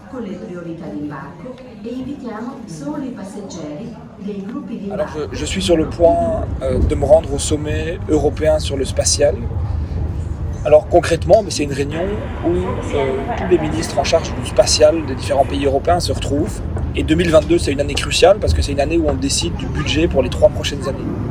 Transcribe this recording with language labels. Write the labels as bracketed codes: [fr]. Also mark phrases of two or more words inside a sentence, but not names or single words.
[it] con le priorità d'imbarco e invitiamo solo i passeggeri dei gruppi di [fr] Alors [it] imbarco. [fr] je suis sur le point de me rendre au sommet européen sur le spatial. Alors concrètement, c'est une réunion où tous les ministres en charge du spatial des différents pays européens se retrouvent. Et 2022, c'est une année cruciale parce que c'est une année où on décide du budget pour les 3 prochaines années.